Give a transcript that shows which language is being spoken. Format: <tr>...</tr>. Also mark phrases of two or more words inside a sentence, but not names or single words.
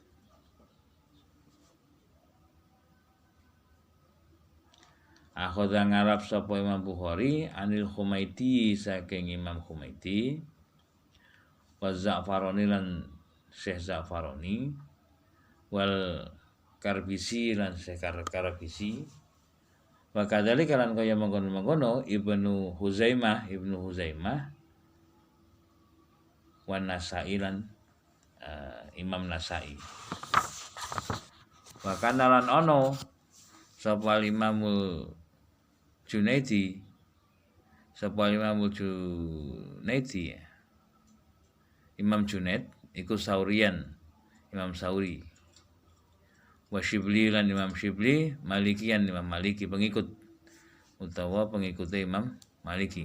<jv>Akhadha ngarap sapa Imam Bukhari anil Humaidi saking Imam Humaidi wa Za'farani lan Syekh Za'farani wal Karbisi lan Syekh Karbisi</jv> <ar>وكذلك</ar> <jv>lan kaya mengkono Ibnu Huzaimah wa Nasa'i lan Imam Nasa'i.</jv> <ar>وكان</ar> <jv>lan ono sapa Imamul Junaidi, Imam Junaid iku Saurian, Imam Sauri. Wa Shibli lan Imam Shibli, Malikian, Imam Maliki, pengikut utawa pengikutnya Imam Maliki.</jv>